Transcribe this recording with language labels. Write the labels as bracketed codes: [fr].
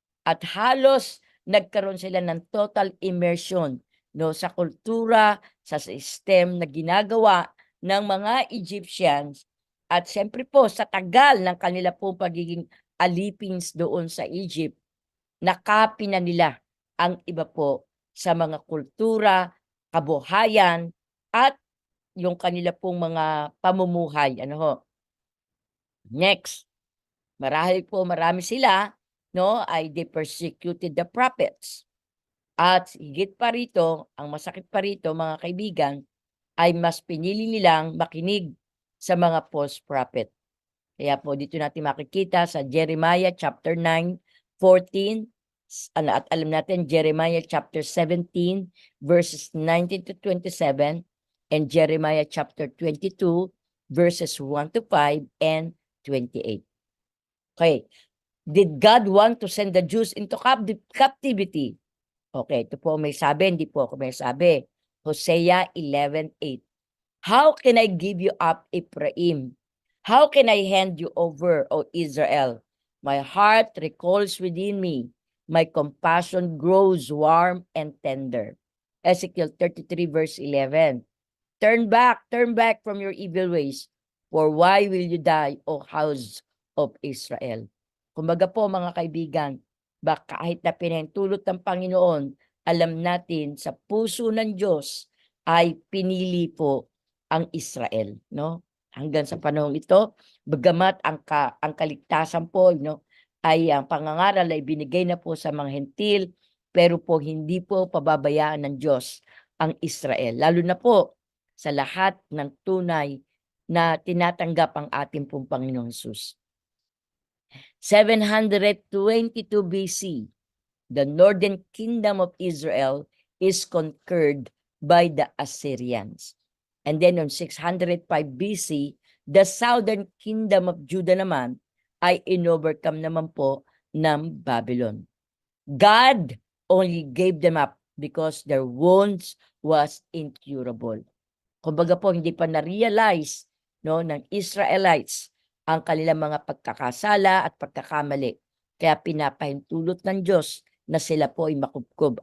[tl] at halos nagkaroon sila ng total immersion, no, sa kultura, sa system na ginagawa ng mga Egyptians, at siyempre po sa tagal ng kanila pong pagiging alipins doon sa Egypt, nakapi na nila ang iba po sa mga kultura, kabuhayan, at yung kanila pong mga pamumuhay. Ano ho? Next, marami sila, no, ay [en] they persecuted the prophets. [tl] At higit pa rito, ang masakit pa rito, mga kaibigan, ay mas pinili nilang makinig sa mga false prophet. Kaya po dito natin makikita sa Jeremiah chapter 9:14, at alam natin Jeremiah chapter 17 verses 19 to 27, [en] and Jeremiah chapter 22 verses 1 to 5 and 28. [tl] Okay. [en] Did God want to send the Jews into captivity? [tl] Okay, ito po may sabi, hindi po ako may sabi. Hosea 11:8. [en] How can I give you up, Ephraim? How can I hand you over, O Israel? My heart recoils within me. My compassion grows warm and tender. Ezekiel 33 verse 11. Turn back from your evil ways. For why will you die, O house of Israel? [tl] Kumbaga po mga kaibigan, kahit na pinahintulot ng Panginoon, alam natin sa puso ng Diyos ay pinili po ang Israel, no? Hanggang sa panahong ito, bagamat ang kaligtasan po, no, ay ang pangangaral ay binigay na po sa mga hentil, pero po hindi po pababayaan ng Diyos ang Israel, lalo na po sa lahat ng tunay na tinatanggap ang ating pong Panginoong Hesus. [en] 722 BC, the northern kingdom of Israel is conquered by the Assyrians. And then on 605 BC, the southern kingdom of Judah [tl] naman ay inovercome naman po ng [en] Babylon. God only gave them up because their wounds was incurable. [tl] Kumbaga po, hindi pa na-realize, no, ng Israelites ang kanilang mga pagkakasala at pagkakamali. Kaya pinapahintulot ng Diyos na sila po ay makubkob.